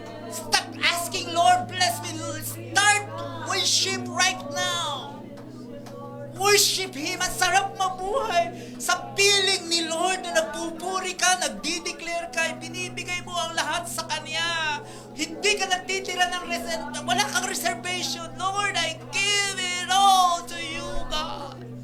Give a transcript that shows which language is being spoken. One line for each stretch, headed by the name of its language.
English: Stop asking, Lord, bless me. Start to worship right now. Worship Him.
Filipino: Ang sarap mabuhay sa piling ni Lord na nagpupuri ka, nagdi-declare ka, binibigay mo ang lahat sa Kanya. Hindi ka nagtitira ng wala kang reservation.
English: Lord, I give it all to you, God.